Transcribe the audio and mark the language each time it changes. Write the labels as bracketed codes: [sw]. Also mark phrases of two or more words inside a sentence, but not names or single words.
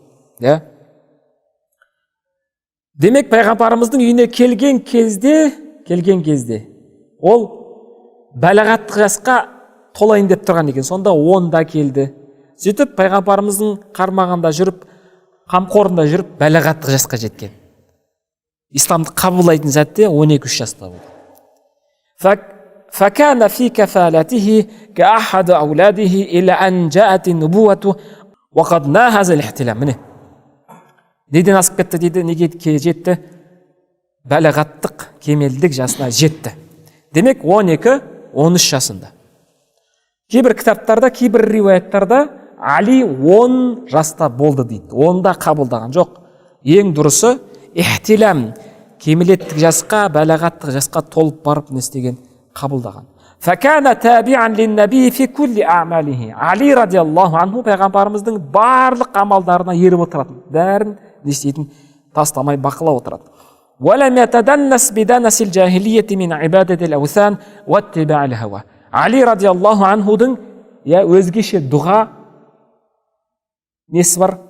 [kk] Демек пайғамбарымыздың үйіне келген кезде ол бәлағаттық жасқа толайын деп тұрған екен. Сонда 10-да келді. Сөйтіп пайғамбарымыздың қармағында жүріп, қамқорында жүріп, бәлағаттық жасқа жеткен. Исламды қабылдайтын сәтте 12-13 жаста болды. [ar] فكان في كفالته كأحد أولاده إلى أن جاءت النبوة وقد ناهز الاحتلام. [kk] Міне. Неден асып кетті дейді, неге жетті? Бәлағаттық, кемелдік жасына жетті. Демек 12-13 жасында. Кейбір кітаптарда, кейбір риуаяттарда Али 10 жаста болды дейді. 10-да қабылдаған жоқ. Ең дұрысы ихтилам, кемелеттік жасқа, бәлағаттық жасқа толып барып не істеген? Қабылдаған. [ar] فكان تابعا للنبي في كل أعماله. [kk] Али [ar] رضي الله عنه [kk] пайғамбарымыздың барлық амалдарына еріп отыратын. Бәрін не істейтін? Тастамай бақылап отырады. [ar] ولم يتدنس بدنس الجاهلية من عبادة الأوثان واتباع الهوى. [kk] Али [ar] رضي الله عنه [kk] өзгеше дұға несі бар?